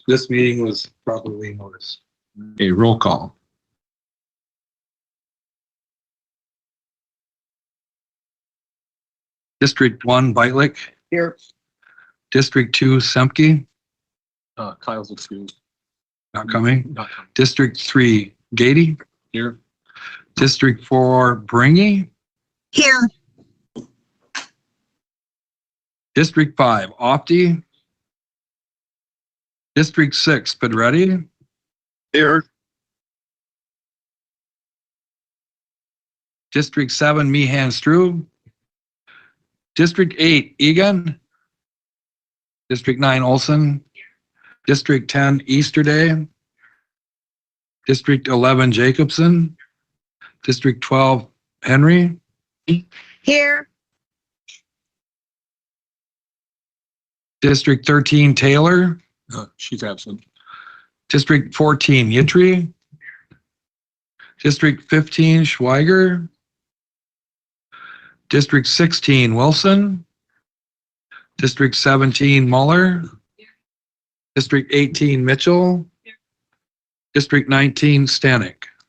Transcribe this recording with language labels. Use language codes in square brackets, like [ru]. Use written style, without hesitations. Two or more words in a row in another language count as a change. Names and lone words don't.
[en] This meeting was properly noticed. A roll call. District 1, Beitlich. Here. District 2, Semke. Kyle's excused. Not coming. District 3, Gady. Here. District 4, Bringy. Here. District 5, Opti. District 6, Pedretti. Here. District 7, Meehan Strube. District 8, Egan. District 9, Olson. District 10, Easterday. District 11, Jacobson. District 12, Henry. Here. District 13, Taylor. She's absent. District 14, Yitri. District 15, Schweiger. District 16, Wilson. District 17, Muller. District 18, Mitchell. District 19, Stanek.